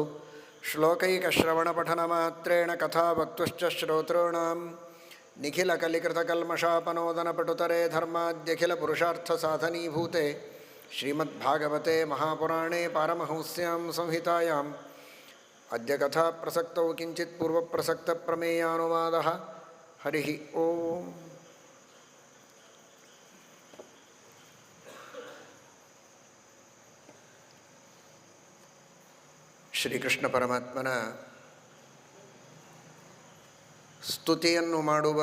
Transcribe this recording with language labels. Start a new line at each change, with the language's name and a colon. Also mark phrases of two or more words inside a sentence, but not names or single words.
Sanskrit: ಶ್ಲೋಕೈಕಶ್ರವಣಪಠನಮಾತ್ರೇಣ ಕಥಾವಕ್ತುಶ್ಚ ಶ್ರೋತॄಣಾಂ ನಿಖಿಲಕಲಿಕೃತಕಲ್ಮಷಾಪನೋದನಪಟುತರೆ ಧರ್ಮಾದ್ಯಖಿಲಪುರುಷಾರ್ಥಸಾಧನೀಭೂತೆ ಶ್ರೀಮದ್ಭಾಗವತೆ ಮಹಾಪುರಾಣೇ ಪಾರಮಹಂಸ್ಯಾಂ ಸಂಹಿತಾಯಾಂ ಅದ್ಯ ಕಥಾ ಪ್ರಸಕ್ತೌ ಕಿಂಚಿತ್ ಪೂರ್ವಪ್ರಸಕ್ತ ಪ್ರಮೇಯಾನುವಾದಃ. ಹರಿ ಓಂ.
Kannada: ಶ್ರೀಕೃಷ್ಣ ಪರಮಾತ್ಮನ ಸ್ತುತಿಯನ್ನು ಮಾಡುವ